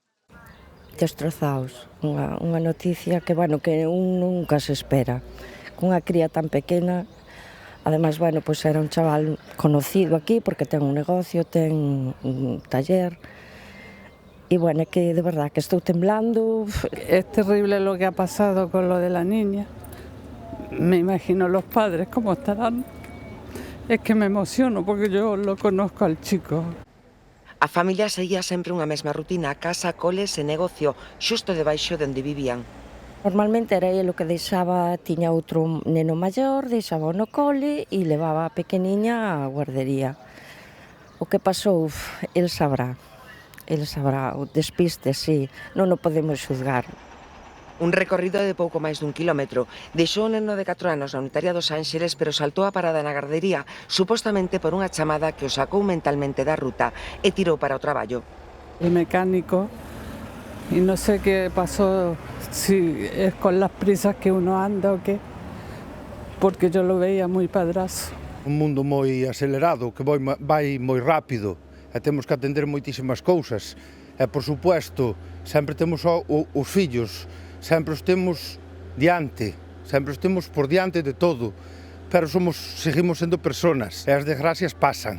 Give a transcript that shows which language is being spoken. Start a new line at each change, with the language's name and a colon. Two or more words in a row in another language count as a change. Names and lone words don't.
Galician: Destrozaos, unha noticia que, bueno, que un nunca se espera. cunha cría tan pequena. Ademais, bueno, pois era un chaval conocido aquí porque ten un negocio, ten un taller. E, bueno, é que de verdad que estou temblando.
Spanish: Es terrible lo que ha pasado con lo de la niña. Me imagino los padres cómo estarán. Es que me emociono porque yo lo conozco al chico.
Galician: A familia seguía sempre unha mesma rutina, casa, coles e negocio, xusto debaixo de onde vivían. Normalmente era ele o que deixaba, tiña outro neno maior, deixaba no cole e levaba a pequeniña á guardería. O que pasou,
Spanish: el sabrá,
Galician: o despiste, sí, non o podemos xuzgar. Un recorrido de pouco máis dun quilómetro. Deixou o neno de 4 anos na unitaria dos Ánxeles, pero saltou a parada na gardería, supostamente por unha chamada que o sacou mentalmente da ruta e tirou para o traballo.
Spanish: El mecánico, y no sé qué pasó, si es con las prisas que uno anda o qué, porque yo lo veía
Galician: moi padrazo. Un mundo moi acelerado, que vai moi rápido, e temos que atender moitísimas cousas. E,
Spanish: por supuesto,
Galician: sempre temos os fillos, sempre os temos diante, sempre os temos por diante de todo, pero seguimos sendo personas, e as desgracias pasan.